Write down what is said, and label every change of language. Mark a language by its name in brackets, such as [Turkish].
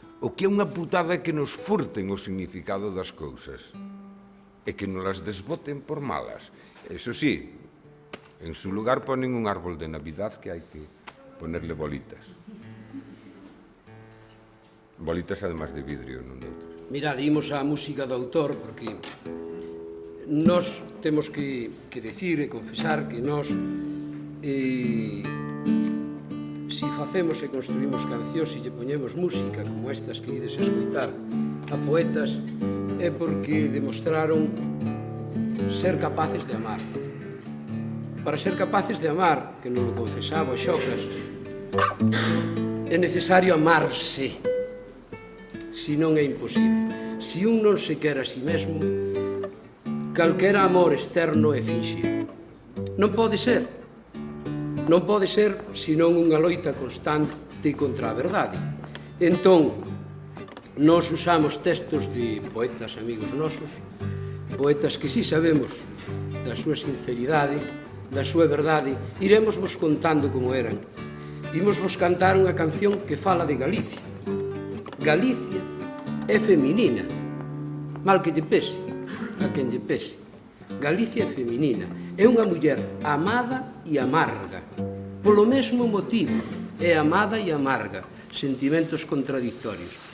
[Galician] O que é unha putada é que nos furten o significado das cousas e que nos las desboten por malas. [Spanish] Eso sí, en su lugar ponen un árbol de Navidad que hai que ponerle bolitas. Bolitas además de vidrio, [Galician] non de outro. Mirad, imos á música do autor, porque nós temos que decir e confesar que nós si facemos e construímos cancións e lle poñemos música como estas que ides escoitar a poetas é porque demostraron ser capaces de amar. Para ser capaces de amar, que non lo confesaba o Xocas, é necesario amarse, si non é imposible. Si un non se quer a si mesmo, calquera amor externo é finxido. Non pode ser. Non pode ser senón unha loita constante contra a verdade. Entón, nós usamos textos de poetas amigos nosos, poetas que si sabemos da súa sinceridade, da súa verdade, iremos vos contando como eran. Imos vos cantar unha canción que fala de Galicia. Galicia é feminina, mal que lle pese, a quen lle pese. Galicia é feminina, é unha muller amada e amarga. Polo mesmo motivo, é amada e amarga, sentimentos contradictorios.